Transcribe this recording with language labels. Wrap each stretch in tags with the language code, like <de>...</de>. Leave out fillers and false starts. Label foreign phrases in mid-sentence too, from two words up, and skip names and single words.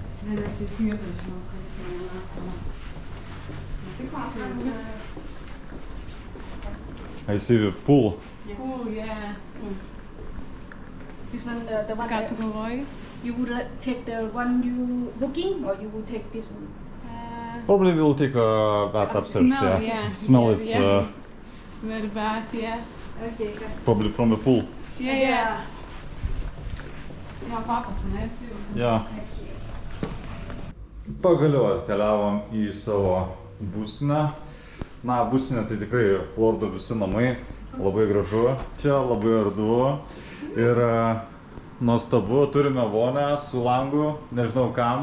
<lt>Čia tiesiai į...</lt> <en>I see the pool. Oh, yeah. This one, the one</en> <lt>Ką</lt> <en>that</en> <lt>tu galvoji?</lt> <en>you would take the one you booking or you would take this one? Probably we'll take a bath upstairs. Smell, yeah. Smell Yeah, is yeah. Very bad, yeah. Okay, good. probably from the pool. Yeah.</en> <lt>Jo, papas, ne?</lt> <en>Yeah.</en> <lt>Pagaliau atkeliavom į savo būstinę. Na, būstinė tai tikrai lordo visi namai. Labai gražu. Čia labai erdvu. Ir nuostabu, turime vonę su langu, nežinau kam.</lt>